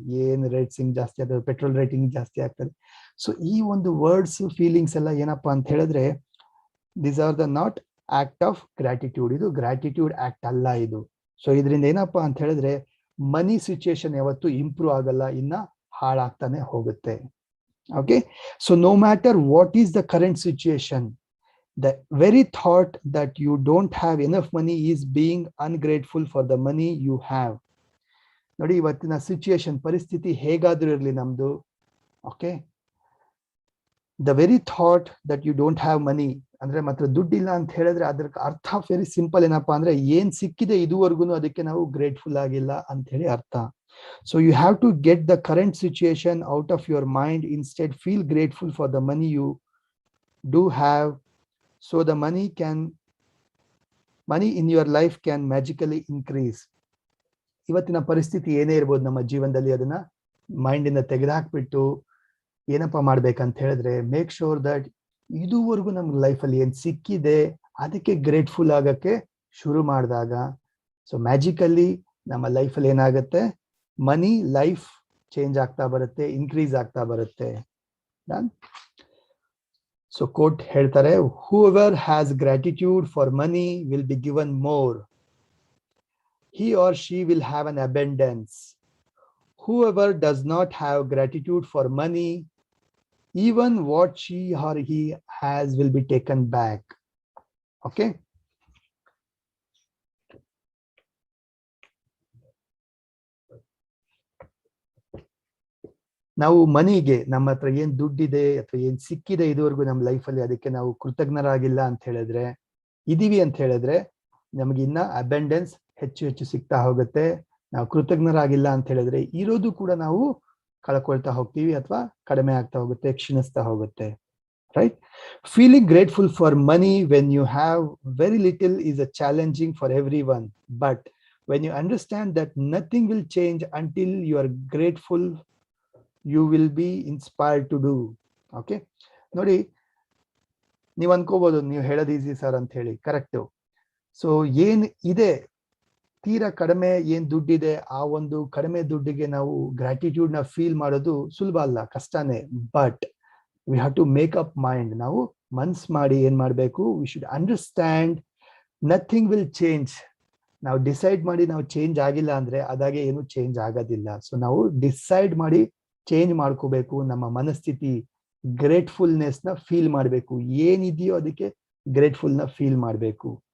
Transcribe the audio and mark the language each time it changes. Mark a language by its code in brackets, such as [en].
[kn] ಏನ್ ರೇಟ್ಸಿಂಗ್ ಜಾಸ್ತಿ ಆಗ್ತದೆ, ಪೆಟ್ರೋಲ್ ರೇಟಿಂಗ್ ಜಾಸ್ತಿ ಆಗ್ತದೆ. ಸೊ ಈ ಒಂದು ವರ್ಡ್ಸ್, ಫೀಲಿಂಗ್ಸ್ ಎಲ್ಲ ಏನಪ್ಪಾ ಅಂತ ಹೇಳಿದ್ರೆ, [en] These are the not act of gratitude. [kn] ಇದು ಗ್ರಾಟಿಟ್ಯೂಡ್ ಆಕ್ಟ್ ಅಲ್ಲ ಇದು. ಸೊ ಇದರಿಂದ ಏನಪ್ಪಾ ಅಂತ ಹೇಳಿದ್ರೆ, ಮನಿ ಸಿಚುಯೇಷನ್ ಯಾವತ್ತೂ ಇಂಪ್ರೂವ್ ಆಗಲ್ಲ, ಇನ್ನ ಹಾಳಾಗ್ತಾನೆ ಹೋಗುತ್ತೆ. [en] Okay, so no matter what is the current situation, the very thought that you don't have enough money is being ungrateful for the money you have. [kn] ನೋಡಿ, ಇವತ್ತಿನ ಸಿಚುಯೇಷನ್, ಪರಿಸ್ಥಿತಿ ಹೇಗಾದ್ರೂ ಇರಲಿ ನಮ್ದು, okay, [en] the very thought that you don't have money [kn] ಅಂದ್ರೆ ಮಾತ್ರ ದುಡ್ಡಿಲ್ಲ ಅಂತ ಹೇಳಿದ್ರೆ, ಅದ್ರ ಅರ್ಥ ವೆರಿ ಸಿಂಪಲ್. ಏನಪ್ಪಾ ಅಂದ್ರೆ, ಏನ್ ಸಿಕ್ಕಿದೆ ಇದುವರೆಗೂ ಅದಕ್ಕೆ ನಾವು ಗ್ರೇಟ್ಫುಲ್ ಆಗಿಲ್ಲ ಅಂತ ಹೇಳಿ ಅರ್ಥ. [en] So you have to get the current situation out of your mind. Instead, feel grateful for the money you do have, so the money in your life can magically increase. [kn] ಇವತ್ತಿನ ಪರಿಸ್ಥಿತಿ ಏನೇ ಇರ್ಬೋದು ನಮ್ಮ ಜೀವನದಲ್ಲಿ, ಅದನ್ನ ಮೈಂಡಿಂದ ತೆಗೆದುಹಾಕ್ಬಿಟ್ಟು ಏನಪ್ಪಾ ಮಾಡ್ಬೇಕಂತ ಹೇಳಿದ್ರೆ, [en] make sure that [kn] ಇದುವರೆಗೂ ನಮ್ಗೆ ಲೈಫಲ್ಲಿ ಏನ್ ಸಿಕ್ಕಿದೆ ಅದಕ್ಕೆ ಗ್ರೇಟ್ಫುಲ್ ಆಗಕ್ಕೆ ಶುರು ಮಾಡಿದಾಗ, ಸೊ ಮ್ಯಾಜಿಕಲಿ ನಮ್ಮ ಲೈಫಲ್ಲಿ ಏನಾಗುತ್ತೆ, ಮನಿ ಲೈಫ್ ಚೇಂಜ್ ಆಗ್ತಾ ಬರುತ್ತೆ, ಇನ್ಕ್ರೀಸ್ ಆಗ್ತಾ ಬರುತ್ತೆ. [en] so [kn] ಕೋಟ್ ಹೇಳ್ತಾರೆ, [en] whoever has gratitude for money will be given more. He or she will have an abundance. Whoever does not have gratitude for money, even what she or he has will be taken back. Okay. [kn] ನಾವು ಮನಿಗೆ, ನಮ್ಮ ಹತ್ರ ಏನ್ ದುಡ್ಡಿದೆ ಅಥವಾ ಏನ್ ಸಿಕ್ಕಿದೆ ಇದುವರೆಗೂ ನಮ್ಮ ಲೈಫಲ್ಲಿ, ಅದಕ್ಕೆ ನಾವು ಕೃತಜ್ಞರಾಗಿಲ್ಲ ಅಂತ ಹೇಳಿದ್ರೆ, ಇದೀವಿ ಅಂತ ಹೇಳಿದ್ರೆ, ನಮ್ಗೆ ಇನ್ನ ಅಬೆಂಡೆನ್ಸ್ ಹೆಚ್ಚು ಹೆಚ್ಚು ಸಿಗ್ತಾ ಹೋಗುತ್ತೆ. ನಾವು ಕೃತಜ್ಞರಾಗಿಲ್ಲ ಅಂತ ಹೇಳಿದ್ರೆ ಇರೋದು ಕೂಡ ನಾವು ಕಳ್ಕೊಳ್ತಾ ಹೋಗ್ತೀವಿ ಅಥವಾ ಕಡಿಮೆ ಆಗ್ತಾ ಹೋಗುತ್ತೆ, ಕ್ಷೀಣಿಸ್ತಾ ಹೋಗುತ್ತೆ. [en] Right? Feeling grateful for money when you have very little is a challenging for everyone. But when you understand that nothing will change until you are grateful, you will be inspired to do. Okay? [kn] ನೋಡಿ, ನೀವು ಅನ್ಕೋಬಹುದು ನೀವು ಹೇಳೋದು easy sir ಅಂತ ಹೇಳಿ, correct. So ಏನ್ ಇದೆ, ತೀರಾ ಕಡಿಮೆ ಏನ್ ದುಡ್ಡಿದೆ, ಆ ಒಂದು ಕಡಿಮೆ ದುಡ್ಡಿಗೆ ನಾವು ಗ್ರಾಟಿಟ್ಯೂಡ್ ನ ಫೀಲ್ ಮಾಡೋದು ಸುಲಭ ಅಲ್ಲ, ಕಷ್ಟನೇ. [en] But we have to make up mind. [kn] ನಾವು ಮನ್ಸ್ ಮಾಡಿ ಏನ್ ಮಾಡ್ಬೇಕು, [en] we should understand nothing will change. [kn] ನಾವು ಡಿಸೈಡ್ ಮಾಡಿ ನಾವು ಚೇಂಜ್ ಆಗಿಲ್ಲ ಅಂದ್ರೆ ಅದಾಗೆ ಏನು ಚೇಂಜ್ ಆಗೋದಿಲ್ಲ. ಸೊ ನಾವು ಡಿಸೈಡ್ ಮಾಡಿ ಚೇಂಜ್ ಮಾಡ್ಕೋಬೇಕು. ನಮ್ಮ ಮನಸ್ಥಿತಿ ಗ್ರೇಟ್ಫುಲ್ನೆಸ್ ನ ಫೀಲ್ ಮಾಡಬೇಕು, ಏನಿದೆಯೋ ಅದಕ್ಕೆ ಗ್ರೇಟ್ಫುಲ್ ನ ಫೀಲ್ ಮಾಡಬೇಕು.